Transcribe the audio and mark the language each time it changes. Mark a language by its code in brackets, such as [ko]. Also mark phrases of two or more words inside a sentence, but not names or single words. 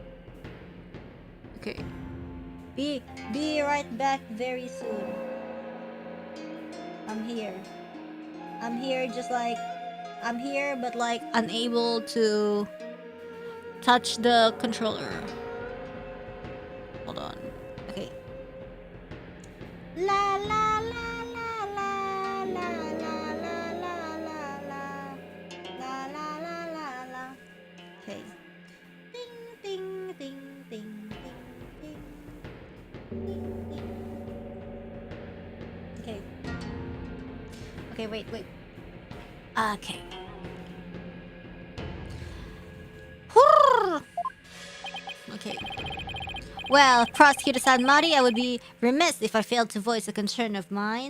[en] Okay. Be right back very soon. I'm here. I'm here just like... I'm here but like unable to touch the controller. Hold on. Okay. La la la la la la la la la la la la la la. Okay. Ding ding ding ding ding ding ding. Okay. Okay, wait. Okay. Okay. Well, Prosecutor Sadmadi, I would be remiss if I failed to voice a concern of mine.